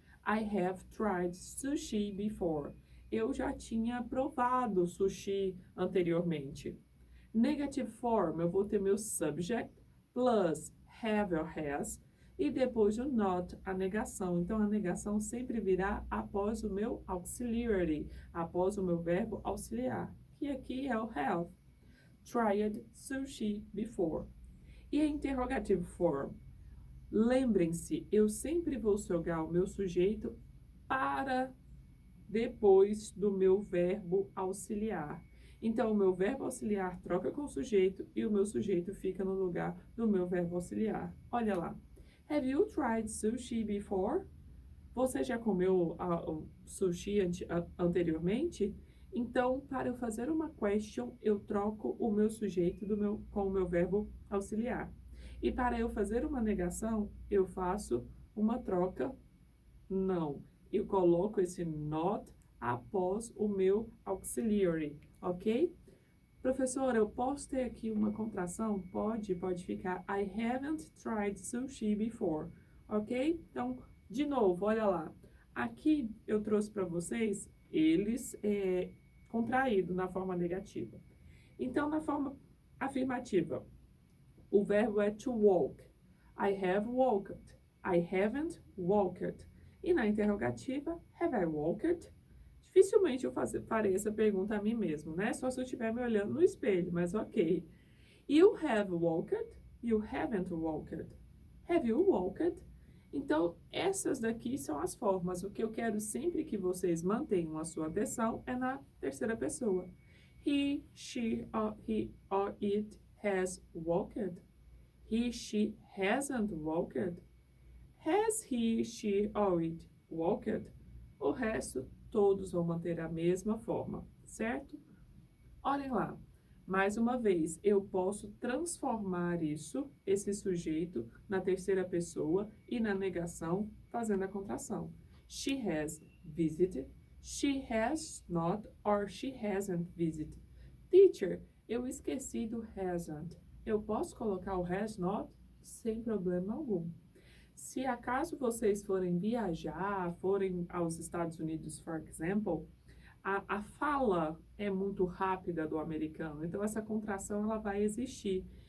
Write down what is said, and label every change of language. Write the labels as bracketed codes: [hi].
[en] I have tried sushi before. [pt] Eu já tinha provado sushi anteriormente. Negative form, eu vou ter meu subject, [en] plus have or has, [pt] e depois o not, a negação. Então, a negação sempre virá após o meu auxiliary, após o meu verbo auxiliar, que aqui é o have. [en] Tried sushi before. [pt] E a [en] interrogative form? [pt] Lembrem-se, eu sempre vou jogar o meu sujeito para depois do meu verbo auxiliar. Então, o meu verbo auxiliar troca com o sujeito e o meu sujeito fica no lugar do meu verbo auxiliar. Olha lá. [en] Have you tried sushi before? [pt] Você já comeu sushi anteriormente? Então, para eu fazer uma question, eu troco o meu sujeito com o meu verbo auxiliar. E para eu fazer uma negação, eu faço uma troca não. Eu coloco esse not após o meu auxiliary, ok? Professora, eu posso ter aqui uma contração? Pode ficar [en] I haven't tried sushi before, ok? [pt] Então, de novo, olha lá. Aqui eu trouxe para vocês eles contraído na forma negativa. Então, na forma afirmativa, o verbo é to walk. [en] I have walked. I haven't walked. [pt] E na interrogativa, [en] have I walked? [pt] Dificilmente eu farei essa pergunta a mim mesmo, né? Só se eu estiver me olhando no espelho, mas ok. [en] You have walked? You haven't walked. Have you walked? [pt] Então, essas daqui são as formas. O que eu quero sempre que vocês mantenham a sua atenção é na terceira pessoa. [en] He, she, or it has walked. He, she hasn't walked. Has he, she, or it walked? [pt] O resto, todos vão manter a mesma forma, certo? Olhem lá. Mais uma vez, eu posso transformar esse sujeito, na terceira pessoa e na negação, fazendo a contração. [en] She has visited. She has not or she hasn't visited. [pt] Teacher, eu esqueci do hasn't. Eu posso colocar o has not sem problema algum. Se acaso vocês forem viajar, forem aos Estados Unidos, [en] for example, [pt] a fala é muito rápida do americano, então essa contração ela vai existir.